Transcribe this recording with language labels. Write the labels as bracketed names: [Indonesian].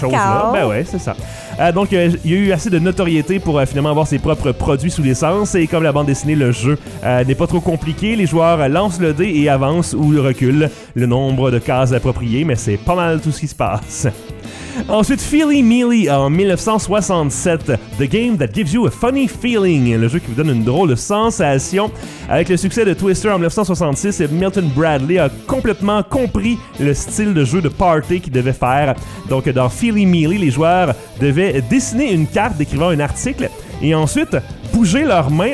[French] chose là. Ben ouais, c'est ça. Donc, il y a eu assez de notoriété pour finalement avoir ses propres produits sous licence. Et comme la bande dessinée, le jeu n'est pas trop compliqué. Les joueurs lancent le dé et avancent ou reculent le nombre de cases appropriées. Mais c'est pas mal tout ce qui se passe. Ensuite, Feely Mealy en 1967. [English] The game that gives you a funny feeling. [French] Le jeu qui vous donne une drôle de sensation. Avec le succès de Twister en 1966, Milton Bradley a complètement compris le style de jeu de party qu'il devait faire. Donc, dans Feely Mealy, les joueurs devaient dessiner une carte décrivant un article et ensuite bouger leurs mains.